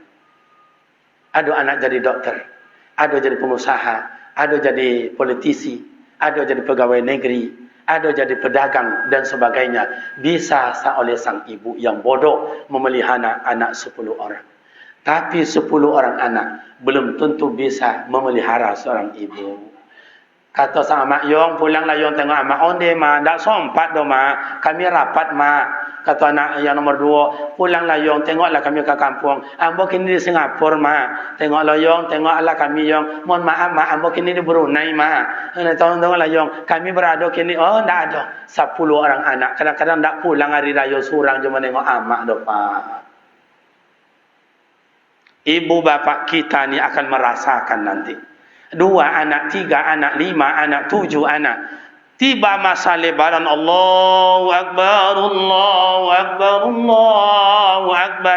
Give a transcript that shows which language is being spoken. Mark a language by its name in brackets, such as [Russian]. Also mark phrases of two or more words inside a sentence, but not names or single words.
[Indonesian] Ada anak jadi dokter, ada jadi pengusaha, ada jadi politisi, ada jadi pegawai negeri, ada jadi pedagang dan sebagainya. Bisa oleh sang ibu yang bodoh memelihara anak 10 orang. Tapi 10 orang anak belum tentu bisa memelihara seorang ibu. [Minangkabau] Kata sang mak, "Yong pulanglah Yong tengok amak onde ma, dak sompat do ma. Kami rapat ma. [Indonesian] kata anak yang nomor 2, pulang layong, tengoklah kami ke kampung. [Minangkabau] Ambo kini di Singapura, ma. Tengok layong, tengoklah kami yang. Mohon maaf, ma. Ambo kini di Brunei, ma. Tengok layong, kami berada kini. [Indonesian] Oh, tidak ada. 10 orang anak. Kadang-kadang tidak pulang hari raya surang, cuma tengok amak do, Pak. Ibu bapak kita ni akan merasakan nanti. 2 anak, 3 anak, 5 anak, 7 anak. Tiba masa lebaran, [Arabic] الله أكبر، الله أكبر، الله أكبر.